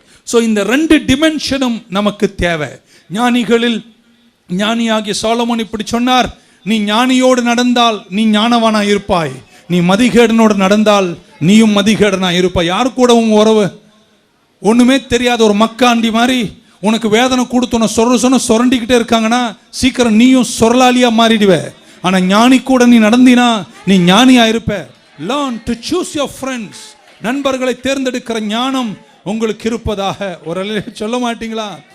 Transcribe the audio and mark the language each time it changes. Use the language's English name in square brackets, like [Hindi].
[Tamil] So இந்த 2 டிமென்ஷனும் நமக்கு தேவை. ஞானிகளில் ஞானியாகிய சாலமோன் இப்படி சொன்னார், நீ ஞானியோடு நடந்தால் நீ ஞானவானா இருப்பாய், நீ மதிகேடனோடு நடந்தால் நீயும் மதிகேடனா இருப்பாய். யாரு கூட உன் உறவு? ஒண்ணுமே தெரியாத ஒரு மக்காண்டி மாதிரி உனக்கு வேதனை கொடுத்து சொரண்டிக்கிட்டே இருக்காங்கன்னா சீக்கிரம் நீயும் சொரலாலியா மாறிடுவ. ஆனா ஞானி கூட நீ நடந்தினா நீ ஞானியா இருப்ப. [English] Learn to choose your friends. [Tamil] நண்பர்களை தேர்ந்தெடுக்கிற ஞானம் உங்களுக்கு இருப்பதாக. ஒரு சொல்ல மாட்டீங்களா?